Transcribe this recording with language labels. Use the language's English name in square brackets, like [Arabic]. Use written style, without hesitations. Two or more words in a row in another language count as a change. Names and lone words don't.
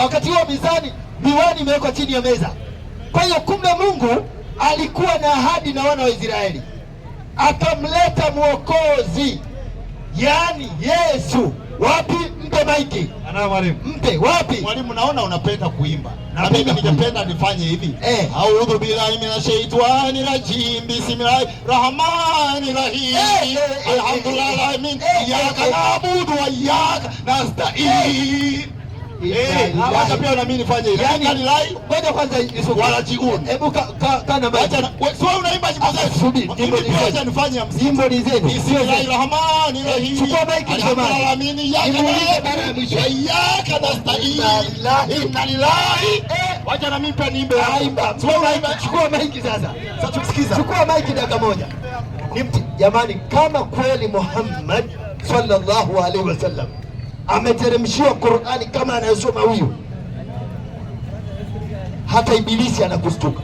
[Swahili] Wakati huo miwani imewekwa chini ya meza. Kwa hiyo kumbe Mungu alikuwa na ahadi na wana wa Israeli, akamleta mwokozi, yaani Yesu. Wapi? Mpe maiki. Ana mwalimu. Mpe wapi? Mwalimu, naona unapenda kuimba. Na mimi ningependa nifanye hivi. [Arabic] أعوذ بالله من الشيطان الرجيم. بسم الله الرحمن الرحيم. الحمد لله العالمين. إياك نعبد وإياك نستعين. [Swahili] Hata pia na mimi nifanye hivi. Yaani ngoja kwanza wala jiuni. Hebu kana maiki. Acha sio unaimba nyimbo zetu. Subiri. Acha nifanye nyimbo ni zenu. [Arabic] بسم الله الرحمن الرحيم. [Swahili] Chukua maiki jamani. [Arabic] العالمين إياك نستعين. إنا لله. [Swahili] Wacha na mimi pia niimbe. Aimba. Chukua maiki sasa. Sasa tusikiza. Chukua maiki dakika moja. Jamani, kama kweli Muhammad [Arabic] صلى الله عليه وسلم [Swahili] ameteremshiwa Qur'ani kama anayosoma huyu, hata ibilisi anakustuka.